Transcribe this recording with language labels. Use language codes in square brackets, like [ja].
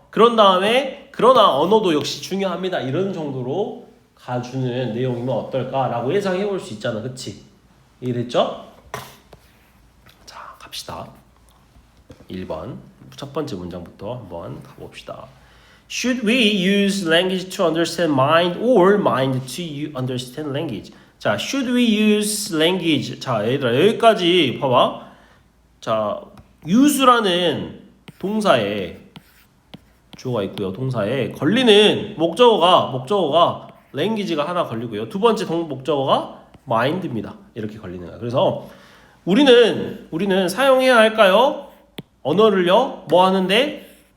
[ko] 그런 다음에 그러나 언어도 역시 중요합니다. 이런 정도로 가주는 내용이면 어떨까라고 예상해 볼 수 있잖아. 그치? 이해됐죠? 자, 갑시다. 1번. 첫 번째 문장부터 한번 가봅시다. [en] Should we use language to understand mind or mind to understand language? 자, should we use language? [ko] 자, 얘들아 여기까지 봐봐. 자, use라는 동사에 주어가 있고요. 동사에 걸리는 목적어가 language가 하나 걸리고요. 두 번째 목적어가 mind입니다. 이렇게 걸리는 거야. 그래서 우리는 사용해야 할까요? 언어를요. 뭐 하는데?